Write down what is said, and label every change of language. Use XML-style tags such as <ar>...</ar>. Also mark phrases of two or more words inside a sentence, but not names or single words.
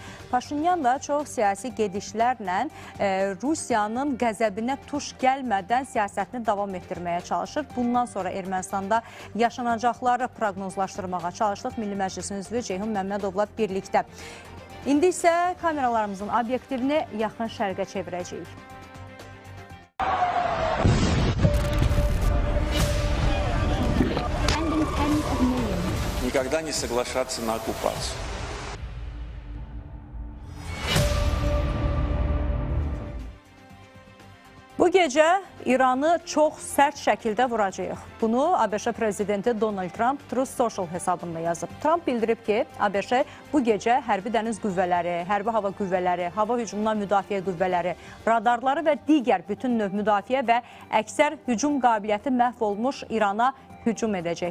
<az>Paşinyan da çox siyasi gedişlərlə Rusiyanın qəzəbinə tuş gəlmədən siyasətini davam etdirməyə çalışır. Bundan sonra Ermənistanda yaşanacaqları proqnozlaşdırmağa çalışdıq. Milli Məclisin üzvü Ceyhun Məmmədovla birlikdə. İndi isə kameralarımızın obyektivini yaxın şərqə çevirəcəyik.</az> <ru>Никогда не соглашаться на оккупацию.</ru> <az>Bu gecə İranı çox sərt şəkildə vuracağıq. Bunu ABŞ prezidenti Donald Trump Truth Social hesabında yazıb. Trump bildirib ki, ABŞ bu gecə hərbi dəniz qüvvələri, hərbi hava qüvvələri, hava hücumundan müdafiə qüvvələri, radarları və digər bütün növ müdafiə və əksər hücum qabiliyyəti məhv olmuş İrana hücum edəcək.</az>